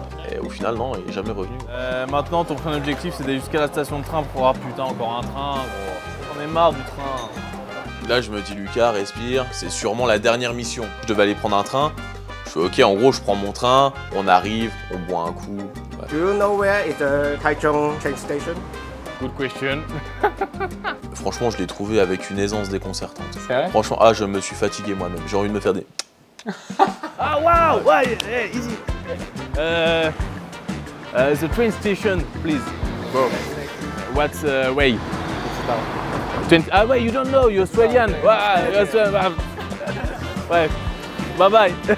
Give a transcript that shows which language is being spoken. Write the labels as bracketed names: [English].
[French] Et au final, non, il est jamais revenu. Maintenant, ton prochain objectif, c'est d'aller jusqu'à la station de train pour voir, putain, encore un train. Gros. On est marre du train. Là, je me dis, Lucas, respire, c'est sûrement la dernière mission. Je devais aller prendre un train. Je fais, ok, en gros, je prends mon train, on arrive, on boit un coup. Ouais. [English] Do you know where is the Taichung train station? Good question. [French] Franchement, je l'ai trouvé avec une aisance déconcertante. C'est vrai? Franchement, je me suis fatigué moi-même. J'ai envie de me faire des... Ah, wow! Ouais, easy. [English] The train station, please. Bro. What's way? [French] Ah ouais, [English] you don't know, you're Australian. Ouais. Bye bye.